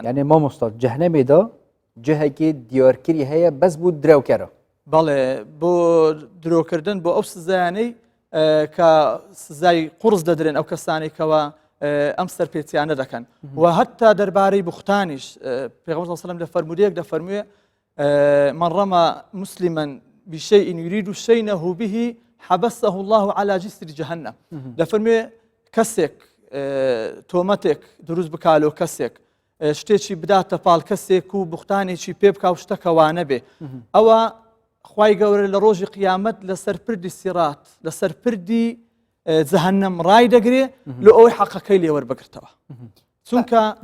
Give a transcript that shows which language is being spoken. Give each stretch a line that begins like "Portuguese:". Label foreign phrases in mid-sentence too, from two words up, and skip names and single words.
Kurdish: يعني مامۆستا جەهەنەمێدا جهەکی دیارکری هەیە بەس بوو درەوکەرە
Central Kurdish: بەڵێ بۆ درۆکردن بۆ ئەو سزایانەی کە سزای قورس دەدرێن ئەو کەسانی کەوا ئەم سەرپێچیانە دەکەن و هەتا دەربارەی بوختانیش پێغەمبەر
Arabic: صلی الله علیه و سلم
Central Kurdish: لە فەرمودەیەک دەفەرموێ
Arabic: من رمى مسلما بشيء يريد شينه به حبسه الله على جسر جهنم
Central Kurdish: دەفەرموێ کەسێک تۆمەتێک دروست بکالۆ کەسێک شتێکی بداتە پاڵ کەسێک و بوختانێکی پێ بکاو شتەکەوانە بێ ئەوە خوای گەورە لە ڕۆژی قیامەت لەسەر پردی سیرات لەسەر پردی جەهەنەم ڕای دەگرێ لە ئەوەی حەقەکەی لێوەربگرتەوە چونکە